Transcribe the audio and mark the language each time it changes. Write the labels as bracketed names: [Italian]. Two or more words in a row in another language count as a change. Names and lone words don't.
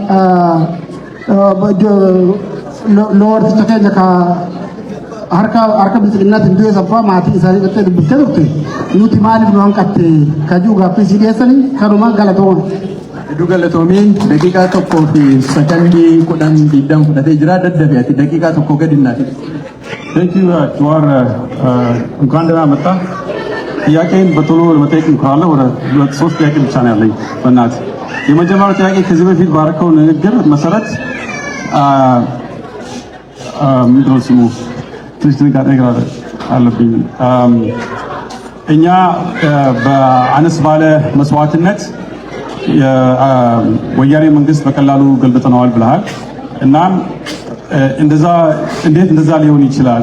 [Oromo] loorticha keenya ka harka bilisummaatti du'e saffaa maatii isaanii irratti dubbiftee turte nuti maaliif nu hanqatte kajuu gaaffii si dhiyeessanii kanuma galatooma. Hedduu galatoomii daqiiqaa tokkoo fi sakandii 10 fudhatee jira daddabe ati daqiiqaa tokko gadi naati. [English] Thank you [Amharic] Jawar እንኳን ደህና መጣ። ጥያቄን በቶሎ ለመጠየቅ እንኳን ወደ 3 ጥያቄ ብቻ ነው ያለኝ በእናትህ። የመጀመሪያው ጥያቄ ከዚህ በፊት ባረከው ንግግር መሰረት ምንድነው ስሙ ትንሽ ጥንቃቄ አለብኝ። እኛ በአነስ ባለ መስዋዕትነት ወያኔ መንግስት በቀላሉ ገልብጠነዋል ብለሃል እና እንደዛ እንዴት እንደዛ ሊሆን ይችላል?